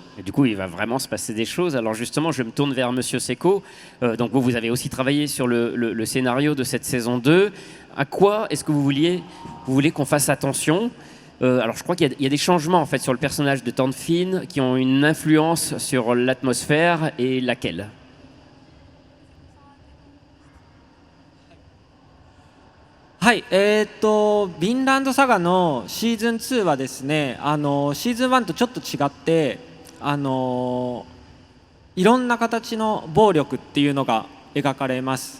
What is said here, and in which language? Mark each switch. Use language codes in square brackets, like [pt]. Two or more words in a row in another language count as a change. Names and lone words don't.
[fr] Et du coup, il va vraiment se passer des choses. Alors justement, je me tourne vers Monsieur Seko. Donc vous avez aussi travaillé sur le scénario de cette saison 2. À quoi est-ce que vous voulez qu'on fasse attention? Alors je crois qu'il y a des changements en fait sur le personnage de Thorfinn qui ont une influence sur l'atmosphère, et laquelle? [ja] はい、ヴィンランドサガのシーズン2はですね、シーズン1とちょっと違って、いろんな形の暴力っていうのが描かれます。